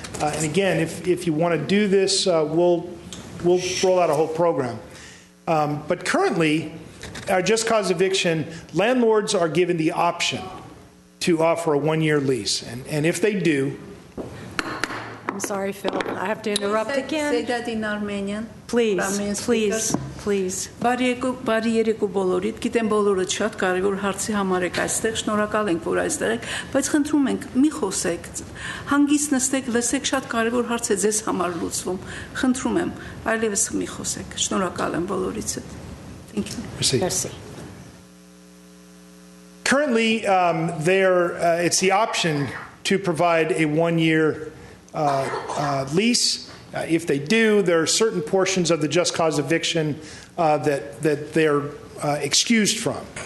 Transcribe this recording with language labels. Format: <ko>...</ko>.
<en>And again, if you want to do this, we'll roll out a whole program. But currently, our just cause eviction, landlords are given the option to offer a 1-year lease. And if they do... I'm sorry, Phil. I have to interrupt again. Say that in Armenian. Please.</en> <hy>Բարի երեկո բոլորիդ, գիտեմ բոլորը շատ կարևոր հարցի համար եք այստեղ, շնորհակալ ենք, որ այստեղ եք, բայց խնդրում ենք, մի խոսեք, հանգիստ նստեք, լսեք, շատ կարևոր հարց է ձեզ համար լուծվում, խնդրում եմ, այլևս մի խոսեք, շնորհակալ եմ բոլորիցդ.</hy> <en>Thank you.</en> <fr>Merci.</fr> <en>Currently, it's the option to provide a 1-year lease. If they do, there are certain portions of the just cause eviction that they're excused from.</en>